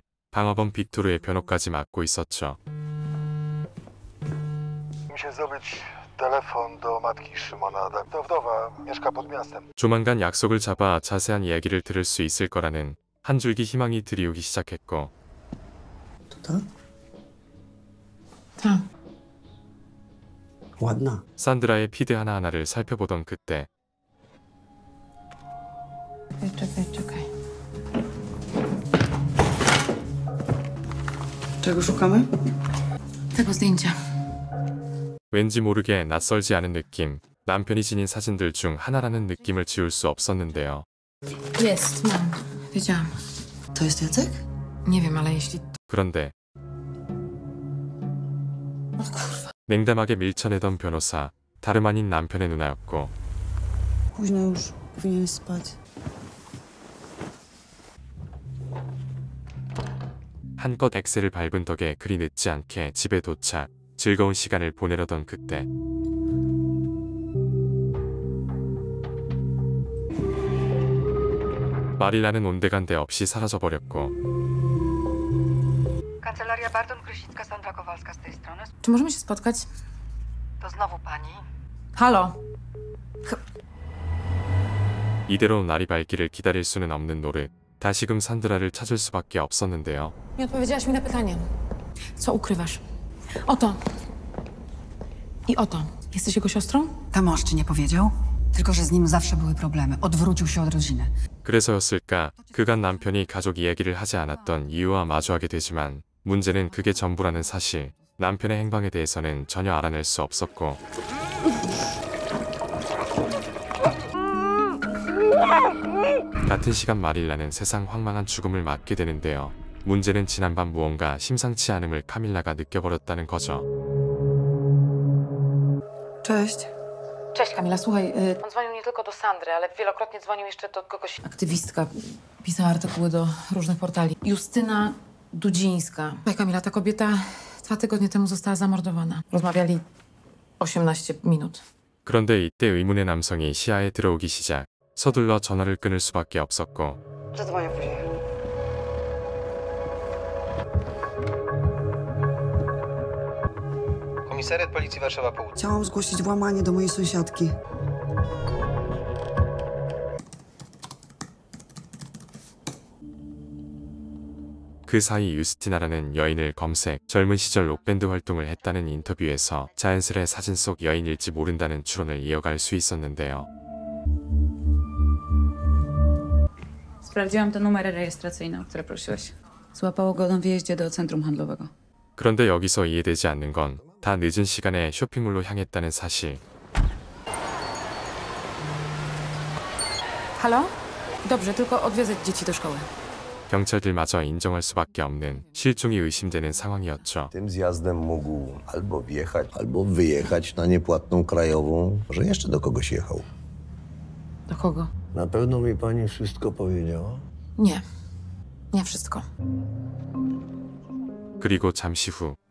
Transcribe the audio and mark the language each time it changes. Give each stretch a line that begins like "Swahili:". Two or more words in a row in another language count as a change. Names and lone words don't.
Korean: 방어범 빅토르의 변호까지 맡고 있었죠.
Polish: Muszę zdobyć telefon do matki Szymona. To wdowa, mieszka pod miastem.
Korean: 조만간 약속을 잡아 자세한 이야기를 들을 수 있을 거라는 한 줄기 희망이 드리우기 시작했고.
Polish: Tak. Ładna.
Korean: 산드라의 피드 하나하나를 살펴보던 그때
Polish: Czekaj. Czego szukamy? Tego zdjęcia.
Korean: 왠지 모르게 낯설지 않은 느낌. 남편이 지닌 사진들 중 하나라는 느낌을 지울 수 없었는데요.
Polish: Jest, mam. Wiedziałam. To jest Jacek? Nie wiem, ale jeśli...
Korean: 그런데 냉담하게 밀쳐내던 변호사, 다름 아닌 남편의 누나였고
Polish: Późno już. Powinieneś spać.
Korean: 한껏 엑셀을 밟은 덕에 그리 늦지 않게 집에 도착. 즐거운 시간을 보내려던 그때 마릴라는 온데간데 없이 사라져버렸고
Polish: Kancelaria Barton-Krysicka, Sandra Kowalska z tej strony. Czy możemy się spotkać? To znowu pani. Halo?
Korean: 이대로 날이 밝기를 기다릴 수는 없는 노릇. 다시금 산드라를 찾을 수밖에 없었는데요.
Polish: Nie odpowiedziałaś mi na pytanie. Co ukrywasz? Oto. I oto. Jesteś jego siostrą? Ta mąż ci nie powiedział? Tylko, że z nim zawsze były problemy. Odwrócił się od rodziny.
Korean: 그래서였을까? 그간 남편이 가족 이야기를 하지 않았던 이유와 마주하게 되지만 문제는 그게 전부라는 사실. 남편의 행방에 대해서는 전혀 알아낼 수 없었고 같은 시간 마릴라는 세상 황망한 죽음을 맞게 되는데요. 문제는 지난밤 무언가 심상치 않음을 카밀라가 느껴버렸다는 거죠.
Polish: Cześć. Cześć Kamila, słuchaj, on dzwonił nie tylko do Sandry, ale wielokrotnie dzwonił jeszcze do kogoś. Aktywistka, pisała artykuły do różnych portali. Justyna Dudzińska. Słuchaj Kamila, ta kobieta 2 tygodnie temu została zamordowana. Rozmawiali 18 minut.
Korean: 그런데 이때 의문의 남성이 시야에 들어오기 시작. 서둘러 전화를 끊을 수밖에 없었고
Polish: Zadzwonię później. Komisariat Policji Warszawa Południe. Chciałam zgłosić włamanie do mojej sąsiadki.
Korean: 그 사이 유스티나라는 여인을 검색, 젊은 시절 록밴드 활동을 했다는 인터뷰에서 자연스레 사진 속 여인일지 모른다는 추론을 이어갈 수 있었는데요.
Polish: Sprawdziłam te numery rejestracyjne, o które prosiłeś. Złapało go na wyjeździe do centrum handlowego.
Korean: 그런데 여기서 이해되지 않는 건 다 늦은 시간에 쇼핑몰로 향했다는 사실.
Polish: Halo? Dobrze, tylko odwiedzę dzieci do szkoły.
Korean: 경찰들마저 인정할 수밖에 없는 실종이 의심되는 상황이었죠.
Polish: Tym zjazdem mógł albo wjechać, albo wyjechać na niepłatną krajową, że jeszcze do kogoś jechał. Do kogo? Na pewno mi pani wszystko powiedziała? Nie. Nie wszystko.
Korean: 그리고 잠시 후